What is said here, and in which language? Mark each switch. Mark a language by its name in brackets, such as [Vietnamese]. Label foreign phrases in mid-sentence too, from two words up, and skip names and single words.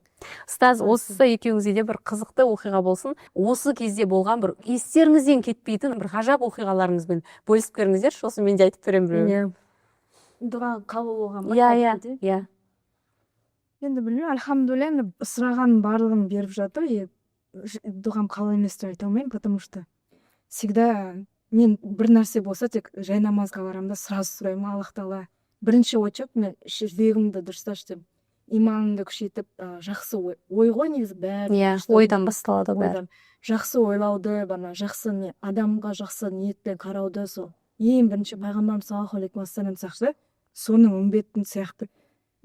[Kazakh] Ұстаз, осы екеуіңізде де бір қызықты оқиға болсын, осы кезде болған бір естеріңізден кетпейтін бір ғажап оқиғаларыңызбен бөлісіп беріңіздерші, сосын мен де айтып беремін біреу. Дұға қабыл болған ба? Енді білмеймін, альхамдулилля, сұраған барлығын беріп жатыр. Дұғам қабыл емес деп айта алмаймын, [Russian] потому что [Kazakh] всегда мен бір нәрсе болса тек жай намазға барамын да сразу сұраймын, Аллах тағала бірінші очып, мен жүрегімді дұрысташы деп, иманымды күшейтіп, жақсы ой ғой негізі бәрі. Ойдан басталады бәрі. Жақсы ойлауды, жақсы адамға жақсы ниетпен қарауды, сол ең бірінші пайғамбарымыз [Arabic] صلى الله عليه وسلم [Kazakh] сияқты, соның үмбетін сияқты.